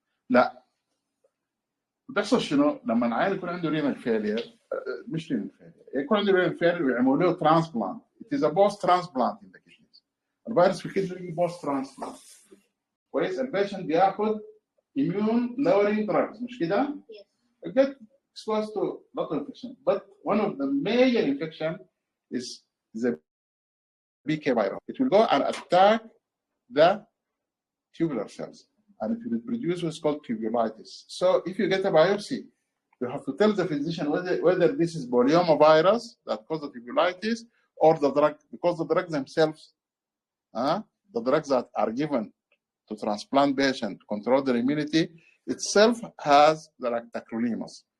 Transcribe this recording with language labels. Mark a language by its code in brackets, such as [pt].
[ar] لا بتحصل شنو لما العيال يكون عنده رينال فيلير مش رينال فيلير يكون عنده رينال فيلير ويعملوا له ترانسبلانت. [en] It is a post transplant in the kidneys. [ar] الفيروس في الكدني بوست ترانسبلانت. كويس البيشنت بياخد [en] immune lowering drugs [ar] مش كده؟ [en] Yes. Get exposed to lot of infection, but one of the major infection is the BK virus. It will go and attack the tubular cells, and it will produce what's called tubulitis. So if you get a biopsy, you have to tell the physician whether this is polyoma virus that causes the tubulitis or the drug, because the drugs themselves, the drugs that are given to transplant patients to control their immunity itself has the tacrolimus.